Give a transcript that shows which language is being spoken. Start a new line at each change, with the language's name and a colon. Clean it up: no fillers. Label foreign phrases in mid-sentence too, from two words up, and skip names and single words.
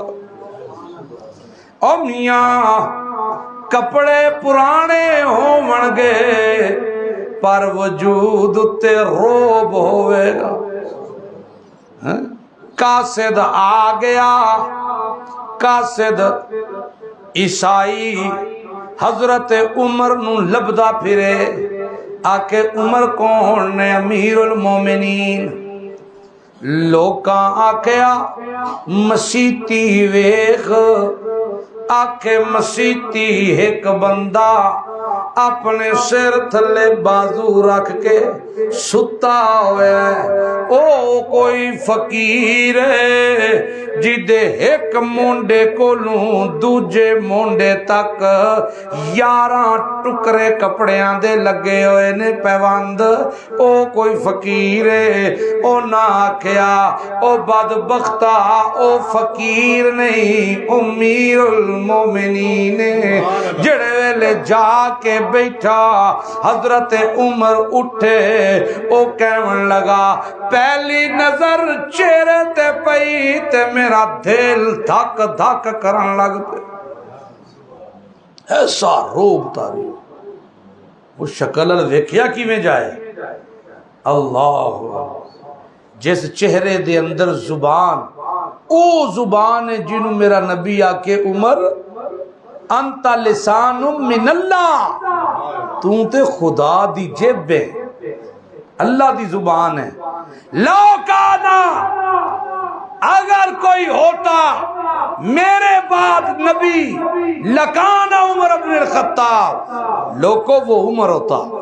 Punjabi: او میاں کپڑے پرانے ہون گے پر وجود تے روب ہوئے گا۔ قاصد آ گیا، قاصد عیسائی حضرت عمر نو لبدا پھرے، آکے عمر کون نے؟ امیر المومنین۔ لوکاں آکھیا مسیتی ویخ، آکھے مسیتی ایک بندہ اپنے سر تھلے بازو رکھ کے ستا ہویا ہے، او کوئی فقیر ہے جدے ایک مونڈے کو لوں دوجے مونڈے تک 11 ٹکرے کپڑیاں دے لگے ہوئے نے پیوند، او کوئی فقیر ہے۔ او نہ آکھیا او بدبختہ، او فقیر نہیں، امیر المومنین جڑے ویلے جا کے بیٹھا حضرت عمر اٹھے، او کہن لگا پہلی نظر چہرے تے پئی تے میرا دل دھک دھک کرن لگ پے، ایسا روب تاری وہ شکل ویکھیا کیویں جائے۔ اللہ جس چہرے دے اندر زبان، او زبان ہے جنوں میرا نبی آکے عمر
Arabic: انت لسان من اللہ،
Punjabi: تو تے خدا دی جیب ہے، اللہ دی زبان ہے۔
Arabic: لو کانا،
Urdu: اگر کوئی ہوتا میرے بعد نبی،
Arabic: لکان عمر بن الخطاب،
Urdu: لوگو وہ عمر ہوتا۔